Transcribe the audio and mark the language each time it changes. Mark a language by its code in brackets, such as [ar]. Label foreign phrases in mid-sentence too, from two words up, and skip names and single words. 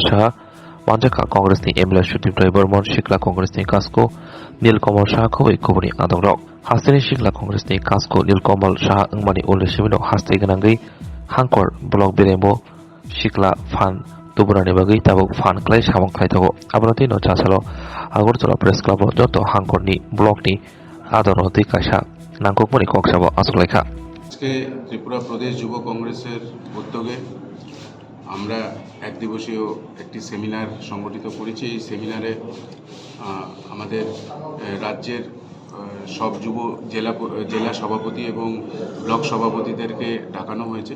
[trp] Saha manjaka Congress ni Emila Shutim Rai Burman Sikla Congress ni kasko Nilkamal Saha khoi kubuni adongrok Hasini Sikla Congress ni kasko Nilkamal Saha ngmani ule semino haste ganangai Hangkor Blok Birembo Sikla fan tuburani bagai tabuk fan klai samang klai tago abrati no chasalo Agartala Press Club joto Hangkor ni blok ni adoro di kaisa nangkok mani koksabo asukleikha [bn] আজকে ত্রিপুরা প্রদেশ যুব কংগ্রেসের উদ্যোগে আমরা এক দিবসীয় একটি সেমিনার সংগঠিত করেছি। এই সেমিনারে আমাদের রাজ্যের সব যুব জেলা সভাপতি এবং ব্লক সভাপতিদেরকে ডাকানো হয়েছে।